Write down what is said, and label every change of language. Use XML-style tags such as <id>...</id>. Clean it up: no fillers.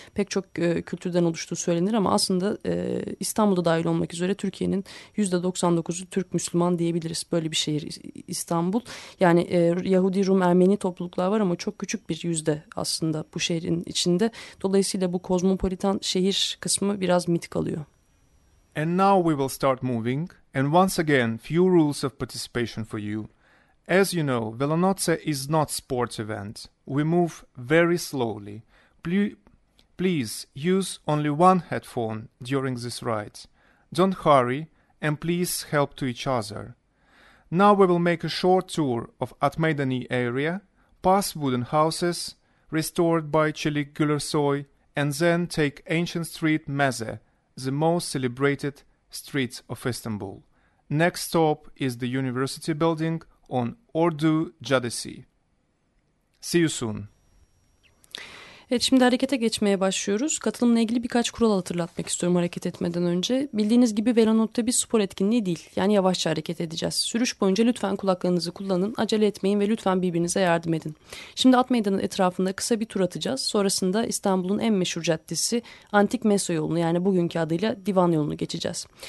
<tr>Pek çok kültürden oluştuğu söylenir ama aslında İstanbul'da dahil olmak üzere Türkiye'nin %99'u Türk Müslüman diyebiliriz. Böyle bir şehir İstanbul. Yani Yahudi, Rum, Ermeni topluluklar var ama çok küçük bir yüzde aslında bu şehrin içinde. Dolayısıyla bu kozmopolitan şehir kısmı biraz mit kalıyor.</tr> <en>And now we will start moving. And once again, few rules of participation for you. As you know, Velanotte is not sports event. We move very slowly. Please use only one headphone during this ride. Don't hurry and please help to each other. Now we will make a short tour of Atmeydani area, past wooden houses restored by Çelik Gülersoy, and then take ancient street Meze, the most celebrated street of Istanbul. Next stop is the university building on Ordu Caddesi. See you soon.</en> <tr>Evet, şimdi harekete geçmeye başlıyoruz. Katılımla ilgili birkaç kural hatırlatmak istiyorum hareket etmeden önce. Bildiğiniz gibi Velonaut'ta bir spor etkinliği değil. Yani yavaşça hareket edeceğiz. Sürüş boyunca lütfen kulaklarınızı kullanın, acele etmeyin ve lütfen birbirinize yardım edin. Şimdi at meydanın etrafında kısa bir tur atacağız. Sonrasında İstanbul'un en meşhur caddesi Antik Meso yolunu, yani bugünkü adıyla Divan yolunu geçeceğiz.</tr>